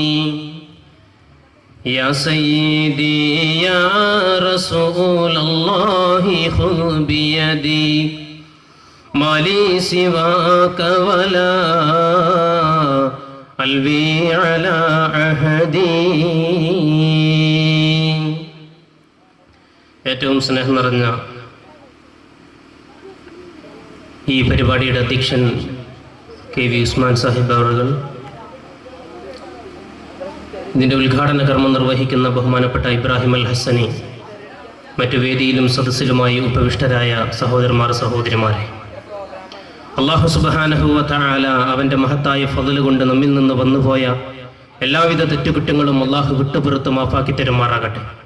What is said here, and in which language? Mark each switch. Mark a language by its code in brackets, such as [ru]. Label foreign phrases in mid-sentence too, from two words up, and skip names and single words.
[ar] يا سيدي يا رسول الله خذ بيدي ما لي سواك ولا قلبي على عهدي. [ml] ഏറ്റവും സ്നേഹം നിറഞ്ഞ ഈ പരിപാടിയുടെ അധ്യക്ഷൻ KV ഉസ്മാൻ സാഹിബ് അവറുകൾ, ഇതിൻ്റെ ഉദ്ഘാടന കർമ്മം നിർവഹിക്കുന്ന ബഹുമാനപ്പെട്ട ഇബ്രാഹിം അൽ ഹസനി, മറ്റു വേദിയിലും സദസ്സിലുമായി ഉപവിഷ്ടരായ സഹോദരന്മാർ, സഹോദരിമാരെ, [ar] الله سبحانه وتعالى [ml] അവൻ്റെ മഹത്തായ ഫള് കൊണ്ട് നമ്മിൽ നിന്ന് വന്നുപോയ എല്ലാവിധ തെറ്റുകുറ്റങ്ങളും അല്ലാഹു വിട്ടുപുറത്ത് മാഫാക്കി തരുമാറാകട്ടെ.